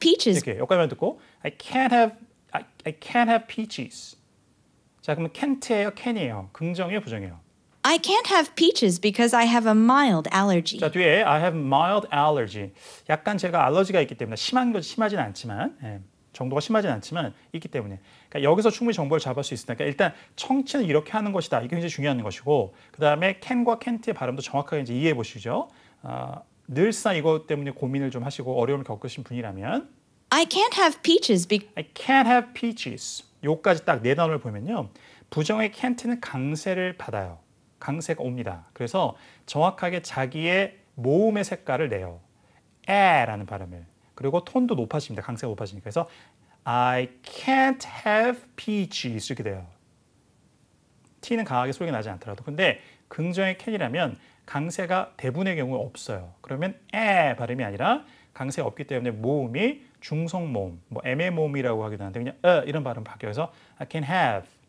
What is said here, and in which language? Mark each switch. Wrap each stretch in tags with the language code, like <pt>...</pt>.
<ko>이렇게 여기까지만 듣고</ko> <en>I can't have peaches.</en> <ko>자, 그러면 can't예요, can이에요. 긍정이에요, 부정이에요?</ko> <en>I can't have peaches because I have a mild allergy.</en> <ko>자, 뒤에</ko> <en>I have mild allergy.</en> <ko>약간 제가 알러지가 있기 때문에 심하진 않지만 정도가 심하진 않지만 있기 때문에 그러니까 여기서 충분히 정보를 잡을 수 있으니까 일단 청취는 이렇게 하는 것이다. 이게 굉장히 중요한 것이고 그 다음에 can과 can't의 발음도 정확하게 이제 이해해 보시죠. 늘상 이것 때문에 고민을 좀 하시고 어려움을 겪으신 분이라면</ko> <en>I can't have peaches I can't have peaches.</en> <ko>요까지 딱 네 단어를 보면요. 부정의 can't는 강세를 받아요. 강세가 옵니다. 그래서 정확하게 자기의 모음의 색깔을 내요. 에라는 발음을. 그리고 톤도 높아집니다. 강세가 높아지니까. 그래서</ko> <en>I can't have peaches</en> <ko>이렇게 돼요. T는 강하게 소리가 나지 않더라도. 근데 긍정의 can이라면 강세가 대부분의 경우에 없어요. 그러면 에 발음이 아니라 강세가 없기 때문에 모음이 중성 모음, 뭐 애매 모음이라고 하기도 하는데 그냥 이런 발음 바뀌어서</ko> <en>I can have</en>